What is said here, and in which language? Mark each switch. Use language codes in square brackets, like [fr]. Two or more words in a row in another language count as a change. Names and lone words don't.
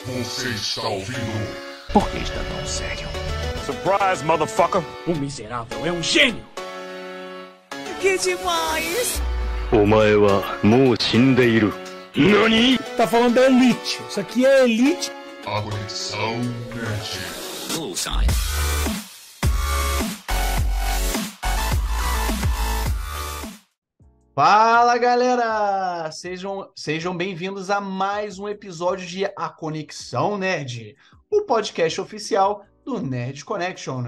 [pt] Você está ouvindo? Por que está tão sério? [en] Surprise, motherfucker! [pt] O miserável é um gênio! Que demais! [ja] お前はもう死んでいる。何？ [pt] Tá falando da Elite. Isso aqui é Elite. A Conexão Nerd. Bullseye. Fala, galera! Sejam bem-vindos a mais um episódio de A Conexão Nerd, o podcast oficial do Nerd Connection.